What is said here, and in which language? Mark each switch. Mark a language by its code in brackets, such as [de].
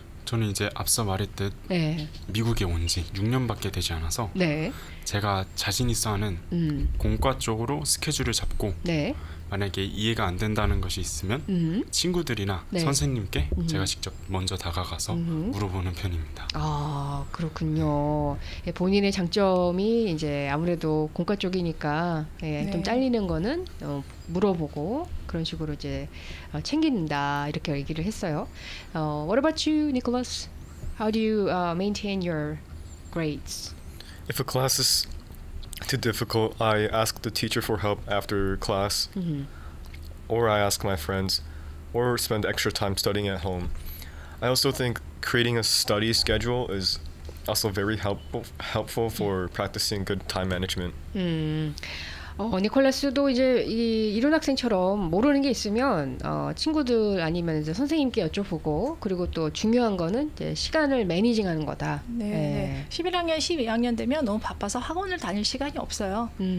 [ko] 저는 이제 앞서 말했듯 미국에 온 지 6년밖에 되지 않아서 제가 자신 있어 하는 공과 쪽으로 스케줄을 잡고 만약에 이해가 안 된다는 것이 있으면 친구들이나 선생님께 제가 직접 먼저 다가가서 물어보는 편입니다. 아, 그렇군요. 본인의 장점이 이제 아무래도 공과 쪽이니까 좀 잘리는 거는 물어보고 그런 식으로 이제 챙긴다 이렇게 얘기를 했어요. [en] What about you, Nicholas? How do you maintain your grades? If a class is too difficult, I ask the teacher for help after class, or I ask my friends, or spend extra time studying at home. I also think creating a study schedule is also very helpful for practicing good time management. [ko] 니콜라스도 이제 이룬 학생처럼 모르는 게 있으면 친구들 아니면 이제 선생님께 여쭤보고 그리고 또 중요한 거는 이제 시간을 매니징하는 거다. 11학년, 12학년 되면 너무 바빠서 학원을 다닐 시간이 없어요.